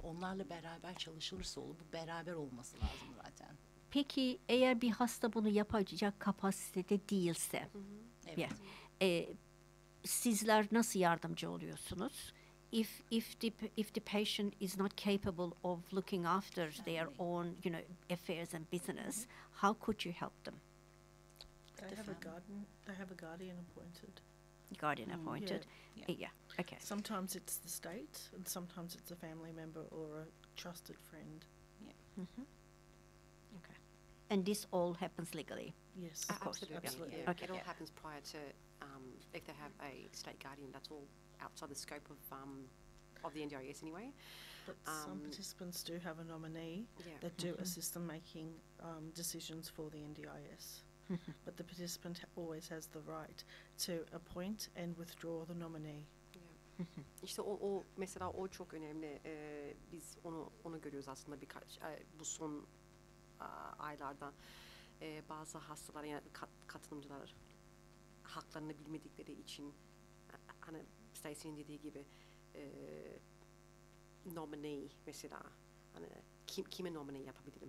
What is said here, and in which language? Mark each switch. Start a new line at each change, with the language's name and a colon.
Turkish: Onlarla beraber çalışılırsa olur. Bu beraber olması lazım zaten. Peki eğer bir hasta bunu yapacak kapasitede değilse, hı hı, evet, sizler nasıl yardımcı oluyorsunuz?
English: If the patient is not capable of looking after their own, you know, affairs and business, mm-hmm, how could you help them? They have a guardian appointed. Guardian appointed. Yeah. Yeah. Yeah. Okay. Sometimes it's the state, and sometimes it's a family member or a trusted friend. Yeah. Mm-hmm. Okay. And this all happens legally. Yes. Of course. Absolutely. Absolutely. Yeah. Okay. It all happens prior to if they have a state guardian. That's all outside the scope of the NDIS anyway. But some participants do have a nominee, yeah, that do, mm-hmm, assist them making decisions for the NDIS. But the participant always has the right to appoint and withdraw the nominee.
Turkish: İşte o mesela o çok önemli. Biz onu görüyoruz aslında birkaç bu son aylarda bazı hastalar, yani katılımcılar haklarını bilmedikleri için, hani Stacey'nin dediği gibi nominee mesela, hani kime nominee yapabilirim?